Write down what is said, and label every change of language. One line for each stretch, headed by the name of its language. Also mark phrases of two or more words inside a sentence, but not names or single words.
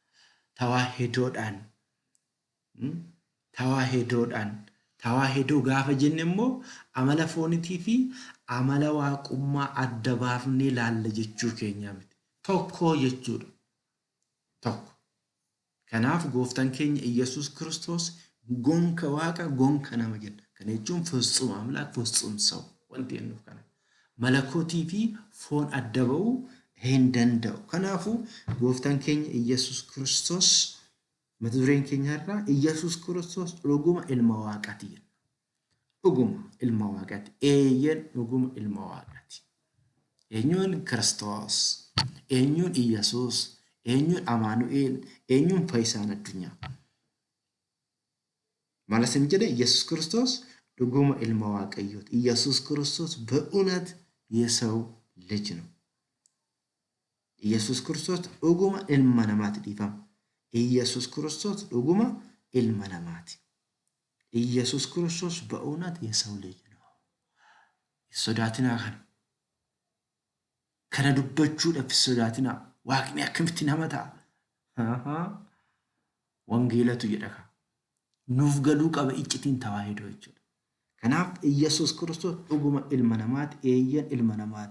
Oromo: Tawaahidoo gaafa jenne immoo amala foonitii fi amala waaqummaa adda baafnee ilaalla jechuu keenya miti. Tokko jechuudha. Tokko. Kanaaf gooftaan keenya Iyyasuus Kiristoos gonka waaqa gonka nama jedha. Kana jechuun
Amharic: ፍጹም አምላክ ፍጹም ሰው
Oromo: wanti jennuuf kana. Malakootii fi foon adda ba'uu hin danda'u. Kanaafuu gooftaan keenya Iyyasuus Kiristoos mata dureen keenya irraa Iyyasuus Kiristoos dhuguma ilma waaqaati jenna. Dhuguma ilma waaqaati. Eeyyen dhuguma ilma waaqaati. Eenyuun Kiristoos, eenyuun Iyyasuus, eenyuun Amaanu'eel, eenyuun fayyisaan addunyaa. Maal isin jedhe Iyyasuus Kiristoos dhuguma ilma waaqayyooti.
Amharic: Iyyasuus Kiristoos በእውነት የሰው ልጅ ነው.
Oromo: ኢየሱስ ክርስቶስ dhuguma ilma namaati dhiifama. ኢየሱስ ክርስቶስ dhuguma ilma namaati.
Amharic: ኢየሱስ ክርስቶስ በእውነት የሰው ልጅ ነው.
Oromo: Sodaatinaa kana dubbachuudhaaf sodaatinaa. Waaqni akkamitti nama ta'a? Wangeelatu jedha. Nuuf galuu qaba iccitiin tawaahidoo jechuudha. Kanaaf Iyyasuus Kiristoos dhuguma ilma namaati, eeyyan ilma namaati.